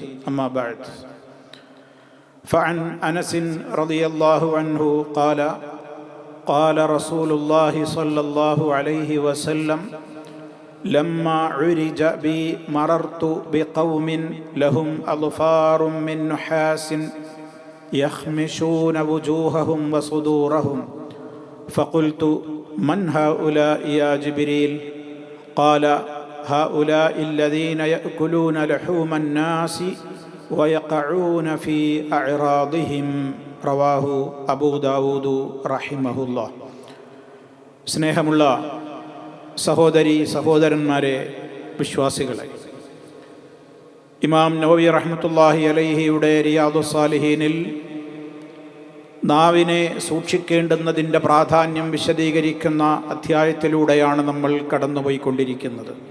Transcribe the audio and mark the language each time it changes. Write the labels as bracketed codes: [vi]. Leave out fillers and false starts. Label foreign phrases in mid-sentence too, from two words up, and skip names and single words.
[ar] أما بعد، فعن أنس رضي الله عنه قال: قال رسول الله صلى الله عليه وسلم: لما عرج بي مررت بقوم لهم أظفار من نحاس يخمشون وجوههم وصدورهم، فقلت: من هؤلاء يا جبريل؟ قال: هؤلاء الذين يأكلون لحوم الناس ويقعون في أعراضهم. رواه أبو داود رحمه الله. [ml] സ്നേഹമുള്ള സഹോദരി സഹോദരന്മാരെ, വിശ്വാസികളെ, ഇമാം നവവി [ar] رحمة الله عليه [ml] റിയാദുസ് സാലിഹീനിൽ നാവിനെ സൂക്ഷിക്കേണ്ടുന്നതിൻ്റെ പ്രാധാന്യം വിശദീകരിക്കുന്ന അധ്യായത്തിലൂടെയാണ് നമ്മൾ കടന്നുപോയിക്കൊണ്ടിരിക്കുന്നത്.